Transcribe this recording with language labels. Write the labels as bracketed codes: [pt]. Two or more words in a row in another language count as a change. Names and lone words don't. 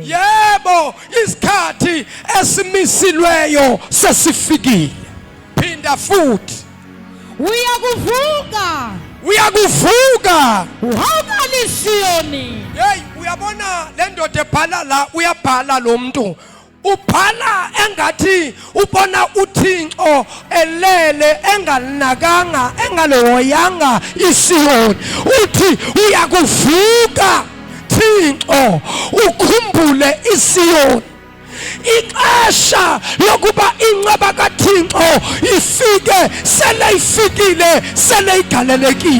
[zu] Yebo isikhathi esimisilweyo sesifikile. Phinda futhi. [xh] Uyakuvuka uhawukele iSiyoni. [zu] Hey, uyabona le ndoda ebhala la, uyabhala lo muntu. [xh] Ubhala engathi ubona uThixo elele engalinakanga engaloyanga iSiyoni. Uthi uyakuvuka Thixo ukhumbule iSiyoni. Ixesha lokuba inceba kaThixo ifike seleyifikile seleyigalelekile.